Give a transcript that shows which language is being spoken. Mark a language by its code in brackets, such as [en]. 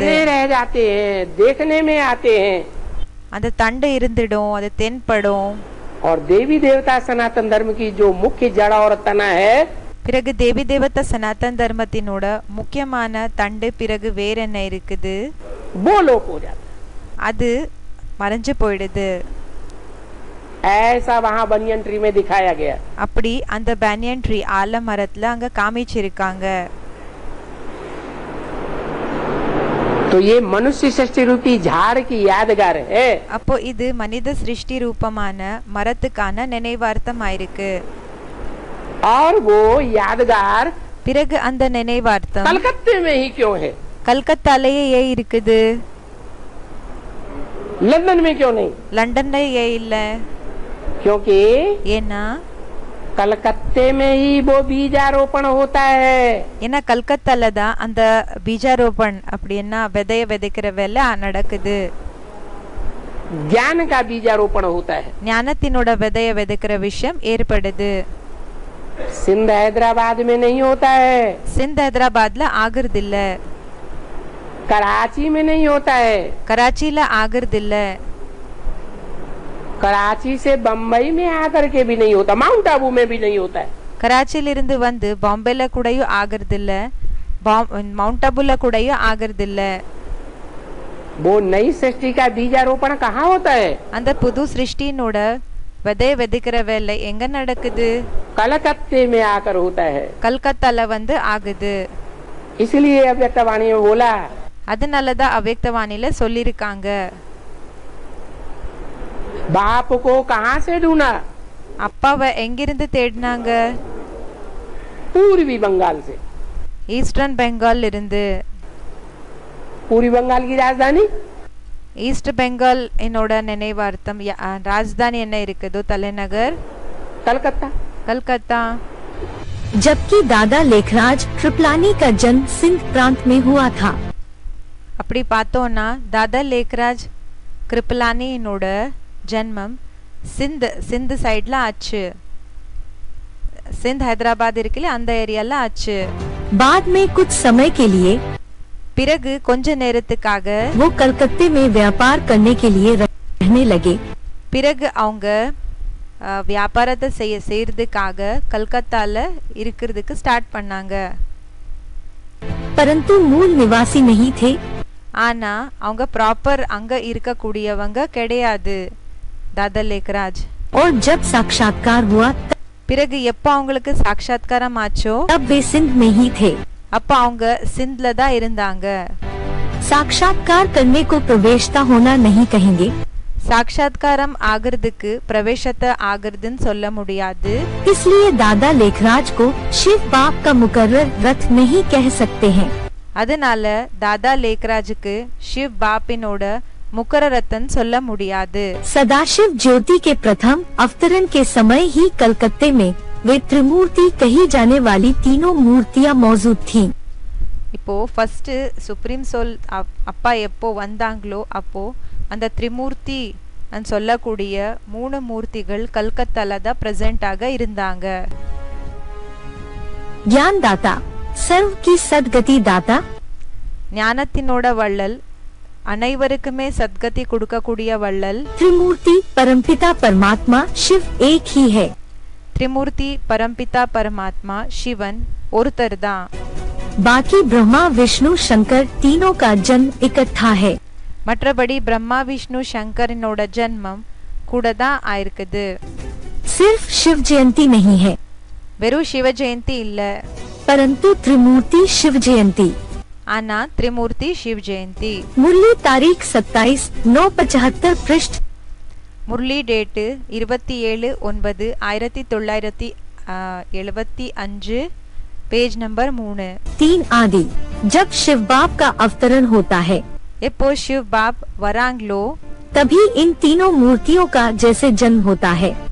[hi] तने रह जाते हैं, देखने में आते हैं। [ta] அந்த தண்டு இருந்துடும், அது தென்படும். [hi] और देवी देवता सनातन धर्म की जो मुख्य जड़ और तना है, [ta] பிறகு தேவி தேவதா சனாதன் தர்மத்தினோட முக்கியமான தண்டு பிறகு வேற என்ன இருக்குது, [hi] वो लोप हो जाता है। [ta] அது மறைஞ்சு போயிடுது. [hi] ऐसा वहाँ बनियन ट्री में दिखाया गया। [ta] அப்படி அந்த பேனியன் ட்ரீ ஆலமரத்துல அங்க காமிச்சிருக்காங்க. [hi] तो ये मनुष्य सृष्टि रूपी झाड़ की यादगार है। [ta] அப்போ இது மனித சிருஷ்டி ரூபமான மரத்துக்கான நினைவார்த்தமாயிருக்கு. [hi] और वो यादगार [ta] பிறகு அந்த நினைவார்த்தம் [hi] कलकत्ते में ही क्यों है? [ta] கல்கத்தாலேயே ஏன் இருக்குது, [hi] लंदन में क्यों नहीं? [ta] லண்டன்ல ஏன் இல்ல? [hi] क्योंकि [ta] ஏன்னா [hi] कलकत्ते में ही वो बीजारोपण होता है। [ta] ஏன்னா கல்கத்தால தான் அந்த பீஜாரோபன் அப்படின்னா விதைய விதைக்கிற வேலை நடக்குது. [hi] ज्ञान का बीजारोपण होता है। [ta] ஞானத்தினோட விதைய விதைக்கிற விஷயம் ஏற்படுது. [hi] सिंध हैदराबाद में नहीं होता है, [ta] சிந்த் ஹைதராபாத்ல ஆகுறது இல்ல, [hi] कराची में नहीं होता है, [ta] கராச்சில ஆகுறது இல்ல, [hi] कराची से बम्बई में आकर के भी नहीं होता, माउंट आबू में भी नहीं होता है। [ta] கராச்சில இருந்து வந்து பாம்பேல கூடயும் ஆகுறது இல்ல, மவுண்ட் ஆபுல கூடயும் ஆகுறது இல்ல. [hi] वो नई सृष्टि का बीजारोपण कहाँ होता है? [ta] அந்த புது சிருஷ்டியினோட விதைய விதைக்கிற வேலை எங்க நடக்குது? [hi] कलकत्ते में आकर होता है। [ta] கல்கத்தால வந்து ஆகுது. [hi] इसलिए अव्यक्तवाणी में बोला, [ta] அதனாலதான் அவ்யக்தவாணில சொல்லிருக்காங்க. [hi] बाप को कहाँ से ढूंढा? [ta] அப்பாவை எங்கிருந்து தேடினாங்க? [hi] पूर्वी बंगाल से। [ta] ஈஸ்டர்ன் பெங்கால் இருந்து. [hi] पूर्वी बंगाल की राजधानी [ta] ஈஸ்ட் பெங்கால் என்னோட நினைவார்த்தம் ராஜதானி என்ன இருக்குதோ தலைநகர் [hi] कलकत्ता। कलकत्ता। जबकि दादा लेखराज कृपलानी का जन्म सिंध प्रांत में हुआ था। [ta] அப்படி பார்த்தோம்னா தாதா லேக்ராஜ் கிருப்பலானியினோட ஜன்மம் சிந்து சைட்ல ஆச்சு. சிந்த் ஹைதராபாத் இருக்குல்ல அந்த ஏரியால ஆச்சு. [hi] बाद में कुछ समय के लिए [ta] பிறகு கொஞ்ச நேரத்துக்காக [hi] वो कलकत्ते में व्यापार करने के लिए रहने लगे। [ta] பிறகு அவங்க வியாபாரத்தை செய்யறதுக்காக கல்கத்தால இருக்கிறதுக்கு ஸ்டார்ட் பண்ணாங்க. [hi] परंतु मूल निवासी नहीं थे। [ta] ஆனா அவங்க ப்ராப்பர் அங்க இருக்கக்கூடியவங்க கிடையாது தாதா லேக்ராஜ். [hi] और जब साक्षात्कार हुआ [ta] பிறகு எப்ப அவங்களுக்கு சாட்சாத்காரம் ஆச்சோ [hi] तब वे सिंध में ही थे। [ta] அப்ப அவங்க சிந்த்ல தான் இருந்தாங்க. [hi] साक्षात्कार करने को प्रवेशता होना नहीं कहेंगे, [ta] சாட்சாத்காரம் ஆகிறதுக்கு பிரவேசத்தை ஆகிறதுன்னு சொல்ல முடியாது. [hi] इसलिए दादा लेखराज को शिव बाप का मुकर्रर रथ नहीं कह सकते हैं। [ta] அதனால தாதா லேக்ராஜுக்கு शिव बापिनोட मुकररतन சொல்ல முடியாது. [hi] सदाशिव ज्योति के प्रथम अवतरण के समय ही कलकत्ते में वे त्रिमूर्ति कही जाने वाली तीनों मूर्तियां मौजूद थीं। [ta] இப்போ ஃபர்ஸ்ட் சுப்ரீம் சோல் அப்பா எப்போ வந்தாங்களோ அப்போ அந்த திரிமூர்த்தி சொல்லக்கூடிய 3 மூர்த்திகள் கல்கத்தால தான் பிரசன்ட் ஆக இருந்தாங்க. [hi] ज्ञानदाता सर्व की सदगति दाता, [ta] ஞானத்தினோட வள்ளல், அனைவருக்குமே சத்கதி கொடுக்கக்கூடிய வள்ளல், [hi] त्रिमूर्ति परमपिता परमात्मा शिव एक ही है। [ta] திரிமூர்த்தி பரம்பிதா பரமாத்மா சிவன் ஒருத்தர் தான். [hi] बाकी ब्रह्मा विष्णु शंकर तीनों का जन्म इकट्ठा है। [ta] மற்றபடி பிரம்மா விஷ்ணு சங்கரனோட ஜன்மம் கூட தான் ஆயிருக்குது. [hi] सिर्फ शिव जयंती नहीं है, [ta] வெறும் சிவ ஜெயந்தி இல்ல, [hi] परंतु त्रिमूर्ति शिव जयंती। [ta] ஆனா திரிமூர்த்தி சிவ ஜெயந்தி. [hi] मुरली तारीख 27/9/75 पृष्ठ, [ta] முரளி டேட்டு 27/9/1975, [en] Page number 3. [hi] 3 आदि। जब शिव बाप का अवतरण होता है [ta] எப்போ शिव बाप வராங்களோ [hi] तभी इन तीनों मूर्तियों का जैसे जन्म होता है।